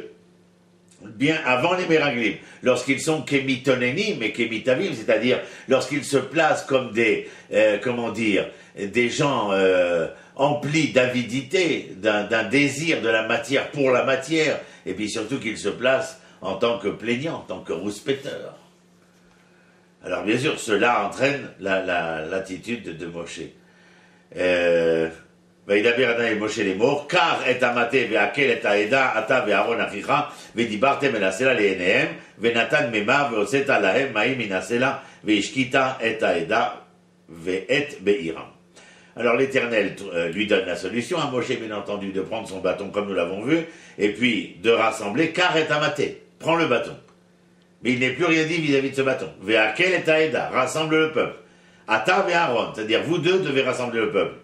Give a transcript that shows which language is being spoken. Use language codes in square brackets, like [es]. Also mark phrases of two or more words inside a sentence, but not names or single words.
[fr] Bien avant les Meraglim, lorsqu'ils sont Kemitonenim et Kemitavim, c'est-à-dire lorsqu'ils se placent comme des gens emplis d'avidité, d'un désir de la matière pour la matière, et puis surtout qu'ils se placent en tant que plaignants, en tant que rouspéteurs. Alors bien sûr, cela entraîne l'attitude de Moshe. [he] וידבר אדוני אל משה לאמור, קח את המטה והקל את העדה, אתה ואהרון אחיך, ודיברתם אל הסלע לעיניהם, ונתן מימיו והוצאת להם מים מן הסלע, והשקית את העדה ואת בעירם. [fr] Alors l'Éternel lui donne la solution à Moshe, bien entendu, de prendre son bâton comme nous l'avons vu, et puis de rassembler, [he] קח את המטה, [fr] prends le bâton. Mais il n'est plus rien dit vis-à-vis de ce bâton. [he] והקהל את העדה, [fr] rassemble le peuple. [he] אתה את אהרון, [fr] c'est-à-dire vous deux devez rassembler le peuple.